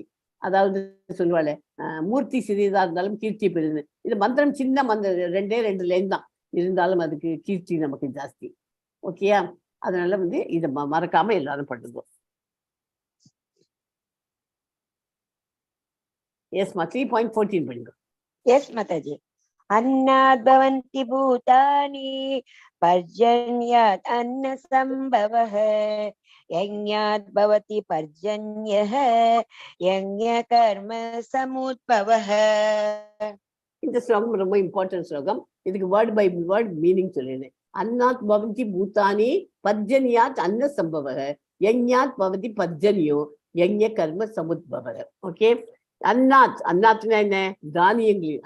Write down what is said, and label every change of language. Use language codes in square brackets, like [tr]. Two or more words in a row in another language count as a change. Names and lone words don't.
[ta] அதாவது சொல்லுவாள், மூர்த்தி சிறியதா இருந்தாலும் கீர்த்தி பெருது. இது மந்திரம் சின்ன மந்திரம், 2 லைன் தான், இருந்தாலும் அதுக்கு கீர்த்தி நமக்கு ஜாஸ்தி. ஓகேயா, அதனால வந்து இதை மறக்காம எல்லாரும் பண்ணுவோம். [en] Yes, ma. [ta] 3.14 படிங்க. [en] Yes, Mataji. [sa] Annad bhavanti bhutani parjanyat anna sambhavah yajnat bhavati parjanyah yajna karma samudbhavah. [ta] இந்த ஸ்லோகம் ரொம்ப இம்பார்ட்டன்ட் ஸ்லோகம். இதுக்கு [en] word by word meaning [ta] சொல்லிடுறேன். [sa] अन्नाद् भवन्ति भूतानि पर्जन्याद् अन्न सम्भवः यज्ञाद् भवति पर्जन्यो यज्ञ कर्म समुद्भवः [ta] பவதி பர்ஜன்யோ யஜ்ஞ கர்ம சமுத்பவக. ஓகே, அன்னாத்னா என்ன, தானியங்களில்.